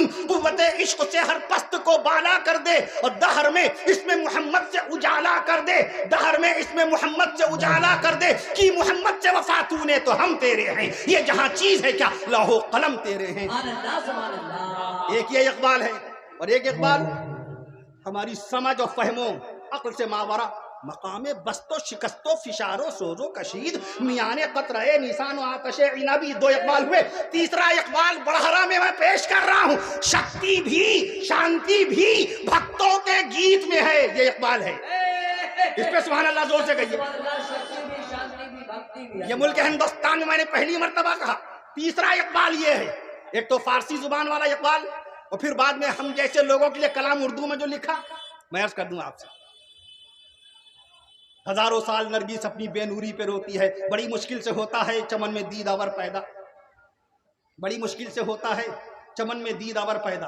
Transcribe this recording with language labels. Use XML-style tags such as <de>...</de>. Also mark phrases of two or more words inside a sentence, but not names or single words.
<ur>قوت عشق سے ہر پست کو بالا کر دے، اور دہر میں اس میں محمد سے اجالا کر دے، دہر میں اس میں محمد سے اجالا کر دے، کہ محمد سے وفا تو نے تو ہم تیرے ہیں، یہ جہاں چیز ہے کیا لوح و قلم تیرے ہیں۔</ur> <ar>سبحان اللہ سبحان اللہ۔</ar> <ur>ایک یہ اقبال ہے، اور ایک اقبال ہماری سمجھ و فہم و عقل سے ماورا،</ur> <fa>مقام بست و شکست و فشار و سوز و کشید، میان قطرہ نیسان و آتش عنبی، دو اقبال ہوئے۔</fa> <ur>تیسرا اقبال بڑھرا میں پیش کر رہا ہوں، شکتی بھی شانتی بھی بھکتوں کے گیت میں ہے، یہ اقبال ہے، اس پہ</ur> <ar>سبحان اللہ</ar> <ur>زور سے کہیے۔</ur> <ar>سبحان اللہ،</ar> <ur>شکتی بھی شانتی بھی بھکتی بھی۔ یہ ملک ہندوستان میں میں نے پہلی مرتبہ کہا۔ تیسرا اقبال یہ ہے، ایک تو فارسی زبان والا اقبال، اور پھر بعد میں ہم جیسے لوگوں کے لیے کلام اردو میں جو لکھا، میں عرض کر دوں آپ سے، ہزاروں سال نرگس اپنی بے نوری پہ روتی ہے، بڑی مشکل سے ہوتا ہے چمن میں دید آور پیدا، بڑی مشکل سے ہوتا ہے چمن میں دید آور پیدا۔</ur>